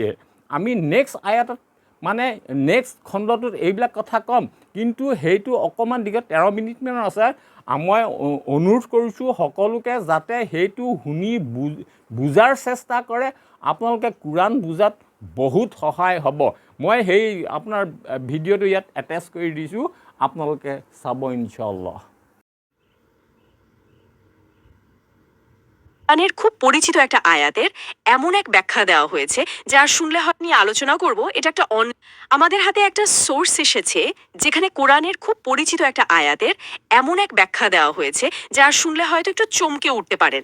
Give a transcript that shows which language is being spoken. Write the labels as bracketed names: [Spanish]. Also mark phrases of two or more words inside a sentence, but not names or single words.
[Assamese] আমি নেক্সট আয়াতত মানে নেক্সট খণ্ডটোত এইবিলাক কথা ক'ম, কিন্তু সেইটো অকণমান দিগত 13 মিনিটমান আছে। মই অনুৰোধ কৰিছোঁ সকলোকে যাতে সেইটো শুনি বুজাৰ চেষ্টা কৰে, আপোনালোকে কোৰাণ বুজাত বহুত সহায় হ'ব। মই সেই আপোনাৰ ভিডিঅ'টো ইয়াত এটেচ কৰি দিছোঁ, আপোনালোকে চাব [Arabic] إن شاء الله. [Bangla] কোরআনের খুব পরিচিত একটা আয়াতের এমন এক ব্যাখ্যা দেওয়া হয়েছে যা শুনলে হয়তো নিয়ে আলোচনা করব। এটা একটা আমাদের হাতে একটা সোর্স এসেছে যেখানে কোরআনের খুব পরিচিত একটা আয়াতের এমন এক ব্যাখ্যা দেওয়া হয়েছে যা শুনলে হয়তো একটু চমকে উঠতে পারেন।